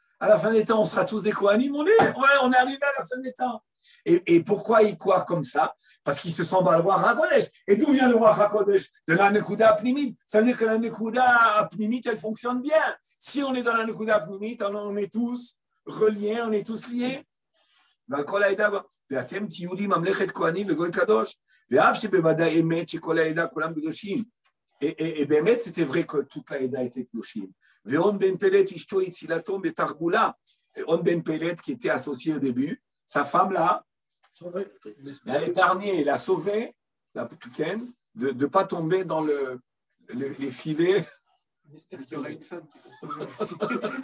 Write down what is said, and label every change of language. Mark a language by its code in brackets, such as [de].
[fr] À la fin des temps, on sera tous des Kohanim, on est arrivé à la fin des temps. Et pourquoi il croit comme ça? Parce qu'il se sent dans le roi HaKodesh. Et d'où vient le roi HaKodesh? De la Nekuda Apnimit. Ça veut dire que la Nekuda Apnimit, elle fonctionne bien. Si on est dans la Nekuda Apnimit, alors on est tous reliés, on est tous liés. [he] ואתם תהיו לי ממלכת כהנים וגוי קדוש, ואף שבוודאי אמת שכל העדה כולם קדושים. [fr] Et באמת, c'était vrai que toute la était קדושים. [he] ואון בן פלט אשתו הצילתו בתחבולה. [fr] On Ben Pelet, qui était associé au début, sa femme là, l'a épargné, l'a sauvé, de ne pas tomber dans les filets. J'espère qu'il y aura une femme qui va sauver.